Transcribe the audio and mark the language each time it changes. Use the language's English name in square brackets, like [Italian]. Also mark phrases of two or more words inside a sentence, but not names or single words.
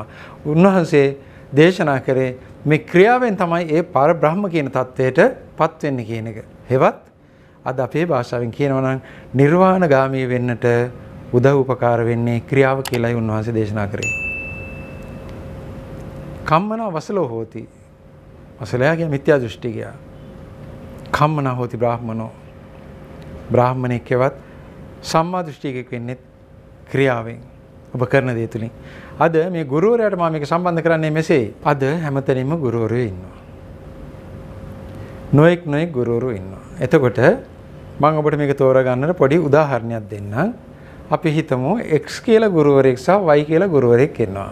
[Sinhala] උන්වහන්සේ දේශනා කරේ මේ ක්‍රියාවෙන් තමයි ඒ පරබ්‍රහ්ම කියන தත්වයට පත් වෙන්නේ කියන එක. හෙවත් අද අපේ භාෂාවෙන් කියනවා නම් නිර්වාණගාමී වෙන්නට උදව් උපකාර වෙන්නේ ක්‍රියාව කියලායි උන්වහන්සේ දේශනා කරේ. [Pali] කම්මනා වසලෝ හෝති. [Sinhala] වසලයාගේ මිත්‍යා දෘෂ්ටිකය. [Pali] කම්මනා හෝති බ්‍රාහ්මනෝ. [Sinhala] බ්‍රාහ්මණෙක්වත් සම්මා දෘෂ්ටිකෙක් වෙන්නේ ක්‍රියාවෙන්. ඔබ කරන දේ තුලින්. අද මේ ගුරුවරයාට මම මේක සම්බන්ධ කරන්නේ මෙසේ. අද හැමතැනින්ම ගුරුවරයෝ ඉන්නවා. නොඑක් ගුරුවරයෝ ඉන්නවා. එතකොට මම ඔබට මේක තෝරගන්නට පොඩි උදාහරණයක් දෙන්නම්. අපි හිතමු x කියලා ගුරුවරයෙක් සහ y කියලා ගුරුවරයෙක් ඉන්නවා.